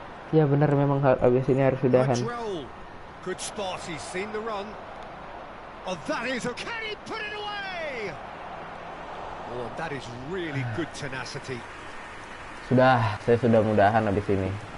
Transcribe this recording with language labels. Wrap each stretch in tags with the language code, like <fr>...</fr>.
<id>Ya benar, memang habis ini harus sudahan.</id> <en>Good spot, he's seen the run. Oh, that is a... Can he put it away? Oh, that is really good tenacity.</en> <id>Saya sudah mudahan habis ini.</id>